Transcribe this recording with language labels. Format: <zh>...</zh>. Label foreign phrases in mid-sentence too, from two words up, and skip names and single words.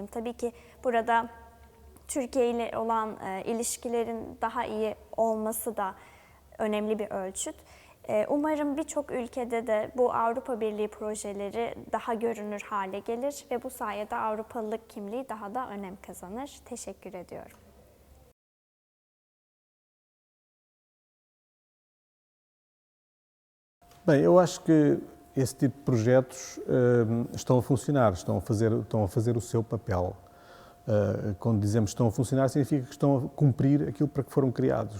<tr>Tabii ki burada Türkiye ile olan ilişkilerin daha iyi olması da önemli bir ölçüt. Umarım birçok ülkede de bu Avrupa Birliği projeleri daha görünür hale gelir ve bu sayede Avrupalılık kimliği daha da önem kazanır. Teşekkür ediyorum.</tr> <pt>Bem, eu acho que esse tipo de projetos estão a funcionar, estão a fazer o seu papel. Quando dizemos que estão a funcionar, significa que estão a cumprir aquilo para que foram criados.</pt>